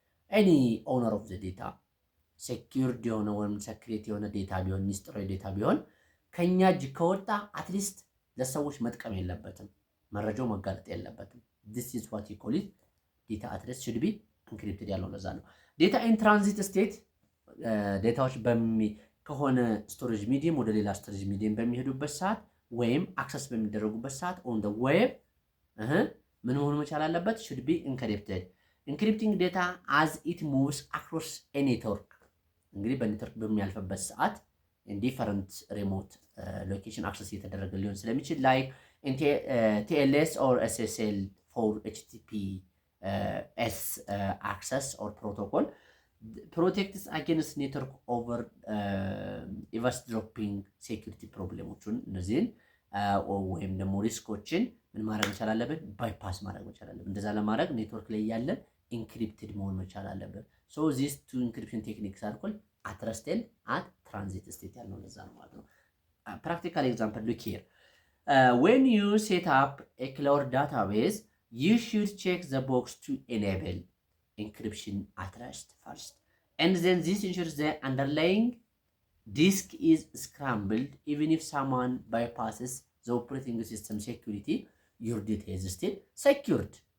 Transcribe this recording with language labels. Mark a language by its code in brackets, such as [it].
[en] any owner of the data secured የሆነ ወይም secret የሆነ ዴታ ቢሆን ሚስጥራዊ ዴታ ቢሆን [am] ከኛ እጅ ከወጣ አትሊስት ለሰዎች መጥቀም የለበትም፣ መረጃው መጋለጥ የለበትም። [en] this is what you call it data at rest should be encrypted [am] ያለው ለዛ ነው። [en] data in transit state ዴታዎች ከሆነ ስቶሬጅ ሚዲየም ወደ ሌላ ስቶሬጅ ሚዲየም በሚሄዱበት ሰዓት ወይም አክሰስ በሚደረጉበት ሰዓት on the web [am] ምን መሆን መቻል አለበት? [en] should be encrypted. encrypting data as it moves across a network [am] እንግዲህ በኔትወርክ በሚያልፍበት ሰዓት [en] in different remote location access እየተደረገ ሊሆን ስለሚችል like TLS or SSL for HTTPS access or protocol protects against network over eavesdropping security problemዎችን እነዚህን ወይም ደግሞ ሪስኮችን [am] ምን ማድረግ መቻል አለብን? ባይፓስ ማድረግ መቻል አለብን። [en] እንደዛ ለማድረግ ኔትወርክ ላይ ያለ ኢንክሪፕትድ መሆን መቻል አለብን። so these two encryption techniques are called at rest and at transit state [am] ያልነው ለዛ ነው ማለት ነው። [en] practical example look here. When you set up a cloud database you should check the box to enable encryption at rest first, and then this ensures the underlying disk is scrambled even if someone bypasses the operating system security, your data is still secured.